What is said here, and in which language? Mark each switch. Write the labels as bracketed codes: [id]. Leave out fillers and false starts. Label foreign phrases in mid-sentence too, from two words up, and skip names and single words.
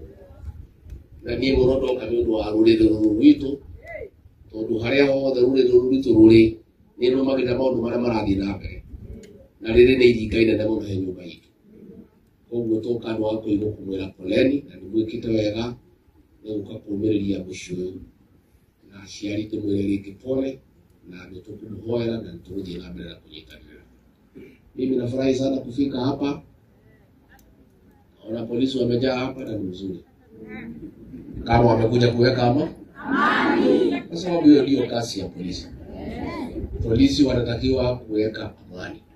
[ki] na niĩ mũno ndoka nĩ ũndũ wa rũrĩrĩ rũrũ rwitũ tondu haria hothe rũrĩrĩ rũrũ rwitũ rũrĩ nĩ rũmagĩrĩra maũndũ marĩa marathiĩ na mbere na rĩrĩ nĩ iringa inene mũno he nyũmba itũ koguo twoka andũ a kũigua kũmwĩra poleni na nĩmwĩkĩte wega nĩ gũka kũũmĩrĩria mũciĩ ũyũ na aciari tũmwĩre rĩngĩ pole na nĩ tũkũmũhoera na nĩtũgũthiĩ na mbere na kũnyitanĩra. [sw] Mimi nafurahi sana kufika hapa, naona polisi wamejaa hapa na ni mzuri kama wamekuja kuweka amani, kwa sababu hiyo ndio kazi ya polisi. Polisi wanatakiwa kuweka amani.